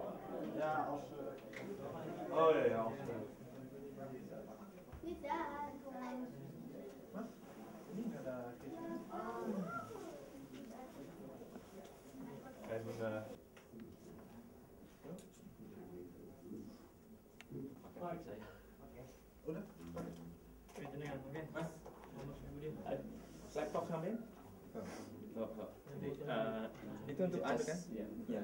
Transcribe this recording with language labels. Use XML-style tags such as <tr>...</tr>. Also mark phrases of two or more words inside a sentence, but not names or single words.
<nl>Ja, als... Oh ja, ja, als... Niet daar, Wat? Niet naar de kitchen. Kijk, maar...</nl> <id>Udah? Mas, laptop sampai? Itu untuk anu kan? Iya.</id>